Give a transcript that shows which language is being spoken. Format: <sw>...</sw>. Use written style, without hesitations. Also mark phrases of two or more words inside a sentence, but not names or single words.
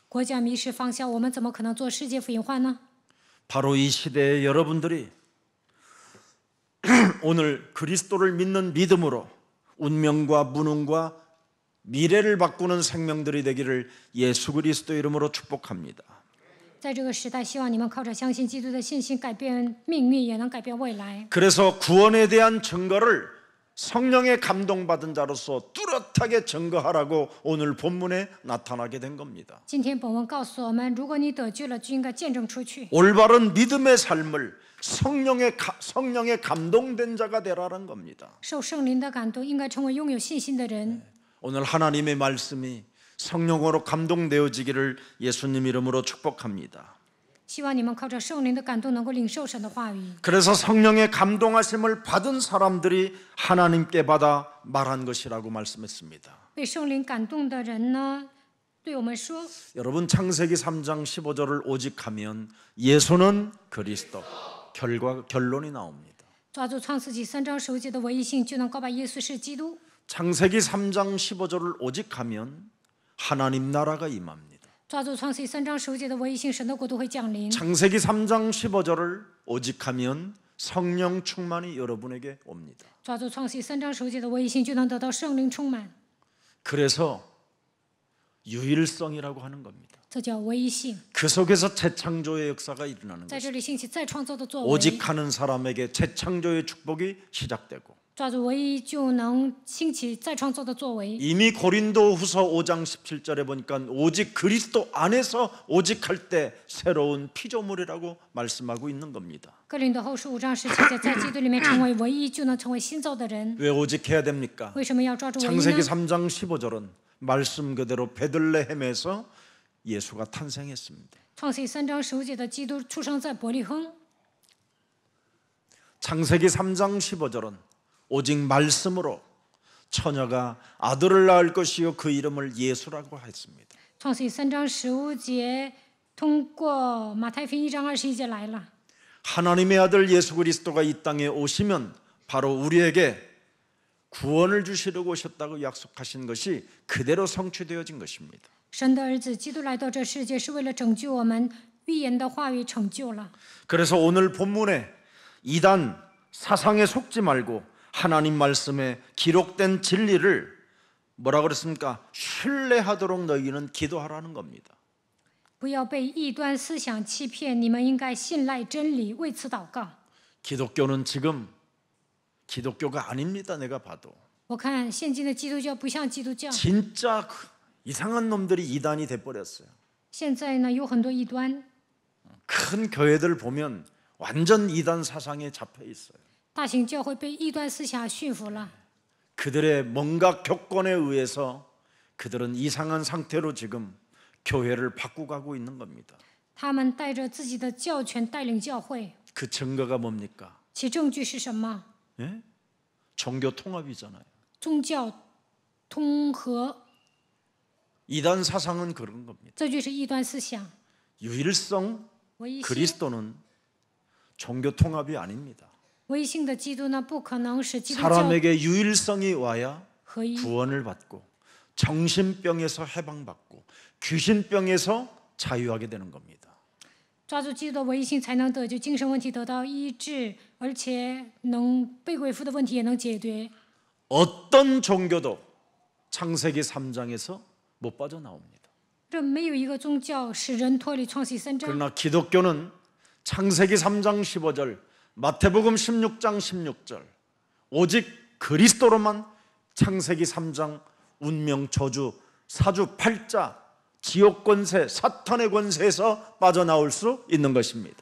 <zh>国家迷失方向，我们怎么可能做世界福音化呢？</zh> <ko>바로 이 시대에 여러분들이 오늘 그리스도를 믿는 믿음으로 운명과 무능과 미래를 바꾸는 생명들이 되기를 예수 그리스도 이름으로 축복합니다.</ko> <zh>在这个时代，希望你们靠着相信基督的信心，改变命运，也能改变未来。</zh> <ko>그래서 구원에 대한 증거를 성령의 감동받은 자로서 뚜렷하게 증거하라고 오늘 본문에 나타나게 된 겁니다.</ko> <zh>今天本文告诉我们，如果你得救了，就应该见证出去，</zh> <ko>올바른 믿음의 삶을 성령의 감동된 자가 되라는 겁니다.</ko> <zh>受圣灵的感动，应该成为拥有信心的人。</zh> <ko>오늘 하나님의 말씀이 성령으로 감동되어지기를 예수님 이름으로 축복합니다.</ko> <zh>希望你们靠着圣灵的感动，能够领受神的话语。</zh> <ko>그래서 성령의 감동하심을 받은 사람들이 하나님께 받아 말한 것이라고 말씀했습니다.</ko> <zh>被圣灵感动的人呢，对我们说：</zh> <ko>여러분 창세기 3장 15절을 오직하면 예수는 그리스도. 결론이 나옵니다.</ko> <zh>抓住创世纪3章15节的唯一性，就能告白耶稣是基督。</zh> <ko>창세기 3장 15절을 오직하면 하나님 나라가 임합니다.</ko> <zh>抓住创世纪3章15节的唯一性，神的国度会降临。</zh> <ko>창세기 3장 15절을 오직하면 성령 충만이 여러분에게 옵니다.</ko> <zh>抓住创世纪3章15节的唯一性，就能得到圣灵充满。</zh> <ko>그래서 유일성이라고 하는 겁니다.</ko> <zh>这叫唯一性。</zh> <ko>그 속에서 재창조의 역사가 일어나는</ko> <zh>在</zh> <ko>것입니다.</ko> <zh>这里兴起再创造的作为。</zh> <ko>오직하는 사람에게 재창조의 축복이 시작되고</ko> <zh>抓住唯一，就能兴起再创造的作为。</zh> <ko>이미 고린도후서 5장 17절에 보니까 오직 그리스도 안에서 오직할 때 새로운 피조물이라고 말씀하고 있는 겁니다.</ko> <zh>哥林多后书5章17节，在基督里面成为唯一，就能成为新造的人。</zh> <ko>왜 오직해야 됩니까?</ko> <zh>为什么要抓住唯一</zh> <ko>창세기</ko> <zh>呢？</zh> <ko>3장 15절은 말씀 그대로 베들레헴에서 예수가 탄생했습니다.</ko> <zh>创世纪3章15节的基督出生在伯利恒。</zh> <ko>창세기 3장 15절은 오직 말씀으로 처녀가 아들을 낳을 것이요 그 이름을 예수라고 했습니다.</ko> <zh>创世纪3章15节，通过马太福音1章21节来了。</zh> <ko>하나님의 아들 예수 그리스도가 이 땅에 오시면 바로 우리에게 구원을 주시려고 오셨다고 약속하신 것이 그대로 성취되어진 것입니다.</ko> <zh>神的儿子基督来到这世界，是为了拯救我们，预言的话语成就了。</zh> <ko>그래서 오늘 본문에 이단 사상에 속지 말고 하나님 말씀에 기록된 진리를 뭐라 그랬습니까? 신뢰하도록 너희는 기도하라는 겁니다.</ko> <zh>不要被异端思想欺骗，你们应该信赖真理，为此祷告。</zh> <ko>기독교는 지금 기독교가 아닙니다. 내가 봐도</ko> <zh>我看现今的基督教不像基督教，</zh> <ko>진짜 이상한 놈들이 이단이 돼버렸어요.</ko> <zh>现在呢有很多异端，</zh> <ko>큰 교회들 보면 완전 이단 사상에 잡혀 있어요.</ko> <zh>大型教会被异端思想驯服了。</zh> <ko>그들의 뭔가 교권에 의해서 그들은 이상한 상태로 지금 교회를 바꾸고 가고 있는 겁니다.</ko> <zh>他们带着自己的教权带领教会，</zh> <ko>그 증거가 뭡니까?</ko> <zh>其证据是什么？</zh> <ko>예? 종교 통합이잖아요.</ko> <zh>宗教通和，</zh> <ko>이단 사상은 그런 겁니다.</ko> <zh>这就是异端思想。</zh> <ko>유일성</ko> <zh>唯一性</zh> <ko>그리스도는 종교 통합이 아닙니다.</ko> <zh>唯一性的基督呢，不可能使基督教</zh> <ko>사람에게 유일성이 와야</ko> <zh>合一。</zh> <ko>구원을 받고 정신병에서 해방받고 귀신병에서 자유하게 되는 겁니다.</ko> <zh>抓住基督的唯一性，才能得救，精神问题得到医治，而且能被鬼附的问题也能解决。</zh> <ko>어떤 종교도 창세기 3장에서 못 빠져나옵니다.</ko> <zh>这没有一个宗教使人脱离创世3章。</zh> <ko>그러나 기독교는 창세기 3장 15절, 마태복음 16장 16절 오직 그리스도로만 창세기 3장 운명, 저주, 사주, 팔자, 지옥 권세, 사탄의 권세에서 빠져나올 수 있는 것입니다.</ko>